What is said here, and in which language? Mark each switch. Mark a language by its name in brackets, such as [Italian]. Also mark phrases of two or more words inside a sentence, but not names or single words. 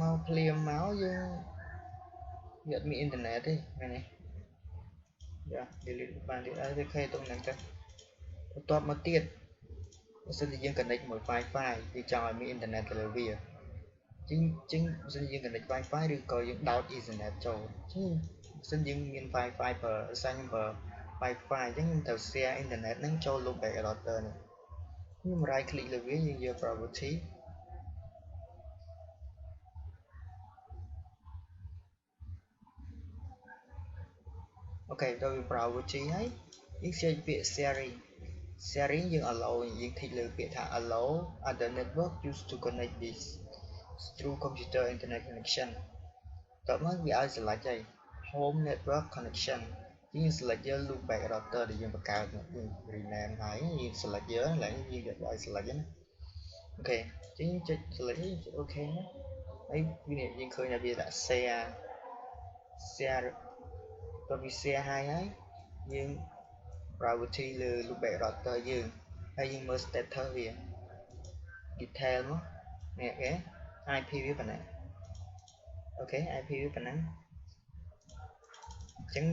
[Khmer] មកភ្លាមមកយើងវាអត់មានអ៊ីនធឺណិតទេមែនទេយ៉ា delete បានទៀតហើយវាខេតុងហ្នឹងទៅបន្ទាប់មកទៀតបើសិនជាយើង connect មួយ Wi-Fi យើងចង់ឲ្យមានអ៊ីនធឺណិតទៅលើវាចឹងបើសិនជាយើង connect Wi-Fi ឬក៏យើងដោត Ethernet ចូលចឹងបើសិនយើងមាន Wi-Fi ប្រើសាញ់ប្រើ Wi-Fi ចឹងខ្ញុំត្រូវ [English] share internet [Khmer] ហ្នឹងចូល [English] loopback adapter [Khmer] នេះខ្ញុំ [English] right click [Khmer] លើវាយើងយក property អូខេដល់វា property ហើយយើងសេចពាក្យ sharing យើង allow យើង click លើពាក្យថា [English] allow other network used to connect this through computer internet connection [Khmer] តើមកវាឲ្យ select ហើយ [English] home network connection [Khmer] យើង select យក [English] loopback adapter [Khmer] ដែលយើងបង្កើតយើង rename ហើយយើង select យកឡើងយើងយកឲ្យ select ណាអូខេអញ្ចឹងចុច select យើងចុច OK ណាហើយវាយើងឃើញថាវាដាក់ share តើវា share ហើយយើង privacy លើ [English] loopback adapter [Khmer] យើងហើយយើងមើល status វា detail មកនេះគេ IP វាប៉ុណ្ណាអូខេ IP វាប៉ុណ្ណឹងអញ្ចឹង